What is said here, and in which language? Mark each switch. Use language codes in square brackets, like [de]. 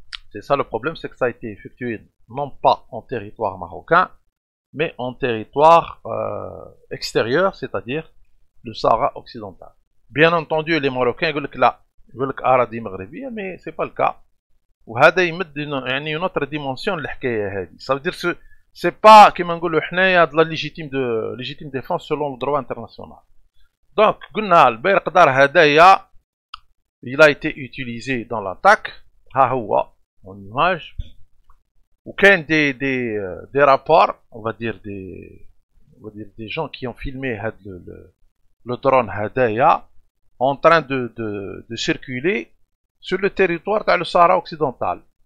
[fr] C'est ça le problème, c'est que ça a été effectué non pas en territoire marocain, mais en territoire extérieur, c'est-à-dire le Sahara occidental. Bien entendu, les Marocains disent que là, ils veulent [ar] Aradi Maghribi, [fr] mais c'est pas le cas. [ar] وهذا يمد يعني [fr] une autre dimension [ar] للحكايه هذه. [fr] Ça veut dire que c'est pas [ar] كما نقولوا حنايا [fr] de la légitime défense selon le droit international. Donc قلنا البيرقدار هدايا il a été utilisé dans l'attaque. ها هو en image. [ar] وكان [fr] des rapports, on va dire des gens qui ont filmé le drone هدايا en train de circuler sur le territoire dans le Sahara occidental.